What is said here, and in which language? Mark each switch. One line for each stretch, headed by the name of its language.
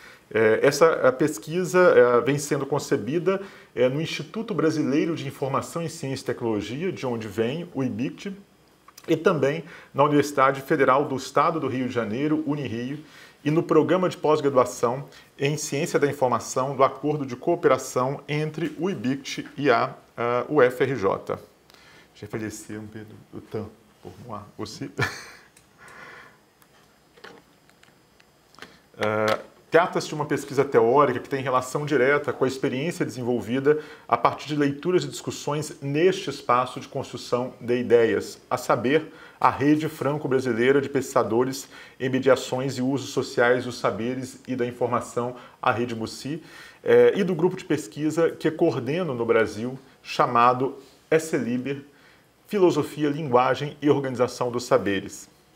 Portuguese: Essa pesquisa vem sendo concebida no Instituto Brasileiro de Informação em Ciência e Tecnologia, de onde venho, o IBICT, e também na Universidade Federal do Estado do Rio de Janeiro, Unirio, e no Programa de Pós-Graduação em Ciência da Informação do Acordo de Cooperação entre o IBICT e a UFRJ.
French: J'ai fait laisser un peu de temps pour moi aussi.
Portuguese: Trata-se de uma pesquisa teórica que tem relação direta com a experiência desenvolvida a partir de leituras e discussões neste espaço de construção de ideias, a saber, a Rede Franco-Brasileira de Pesquisadores em Mediações e Usos Sociais dos Saberes e da Informação, a Rede MUSI, e do grupo de pesquisa que coordeno no Brasil, chamado SLiber, Filosofia, Linguagem e Organização dos Saberes.